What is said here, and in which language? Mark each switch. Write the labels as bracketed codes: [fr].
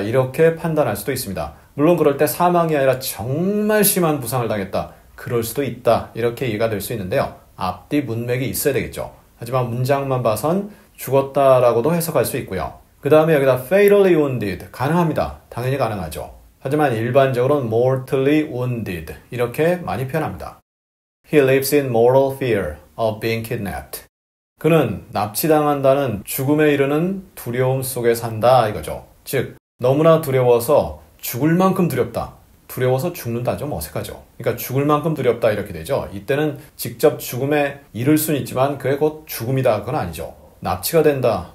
[ko] 이렇게 판단할 수도 있습니다. 물론 그럴 때 사망이 아니라 정말 심한 부상을 당했다. 그럴 수도 있다. 이렇게 이해가 될 수 있는데요. 앞뒤 문맥이 있어야 되겠죠. 하지만 문장만 봐선 죽었다라고도 해석할 수 있고요. 그 다음에 여기다 [en] fatally wounded [ko] 가능합니다. 당연히 가능하죠. 하지만 일반적으로는 [en] mortally wounded [ko] 이렇게 많이 표현합니다. [en] He lives in mortal fear of being kidnapped. [ko] 그는 납치당한다는 죽음에 이르는 두려움 속에 산다 이거죠. 즉 너무나 두려워서 죽을 만큼 두렵다. 두려워서 죽는다 좀 어색하죠. 그러니까 죽을 만큼 두렵다 이렇게 되죠. 이때는 직접 죽음에 이를 수는 있지만 그게 곧 죽음이다 그건 아니죠. 납치가 된다.